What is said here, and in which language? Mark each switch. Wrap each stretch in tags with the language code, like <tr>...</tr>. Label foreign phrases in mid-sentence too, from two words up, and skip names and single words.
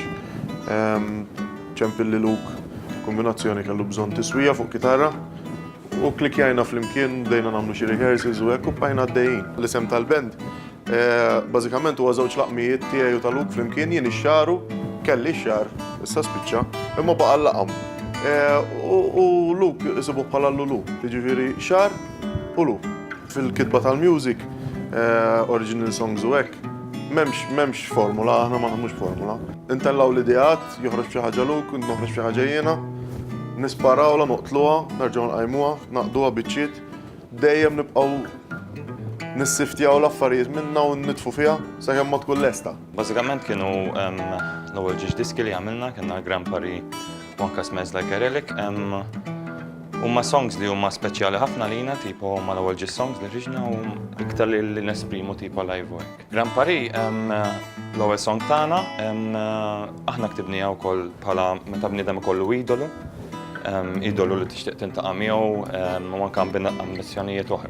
<mt>ċempilli Luke kombinazzjoni kellu bżonn tiswija fuq kitarra u klikjajna fl-imkien bdejna nagħmlu xi rehearsals u hekk u bqajna għaddejjin. L-isem tal-band bażikament huwa żewġ laqmijiet tiegħi u ta' Luke fl-imkien jien ix-xaru kelli x-xar issa spiċċa imma baqa' l-laqam. U Luke isibu bħala Lulu, jiġifieri xar u Luke. Fil-kitba tal-music,</mt> <en>original songs</en> <mt>u hekk, m'hemmx formula, aħna ma nagħmlux formula. Intellaw l-ideat, joħroġ xi ħaġa Luke, noħroġ xi ħaġa jiena, nisparawla, noqtluha, nerġgħu nqajmuha, naqduha biċċiet, dejjem nibqgħu nissiftjaw l-affarijiet minnha u nitfu fiha sakemm ma tkun lesta. Bażikament kienu l-ewwel ġiex diski li għamilna kienna Grand Paris u anke smash like a Relic. Huma songs li huma speċjali ħafna lina, tipo huma l-ewwel ġis songs li ħriġna u iktar li nesprimu tipo</mt> <en>live work.</en> <mt>Grand Paris l-ewwel song tagħna aħna ktibniha wkoll bħala meta bniedem ikollu idolu, idolu li tixtieq tintaqa' miegħu u anke ambizzjonijiet oħra.</mt>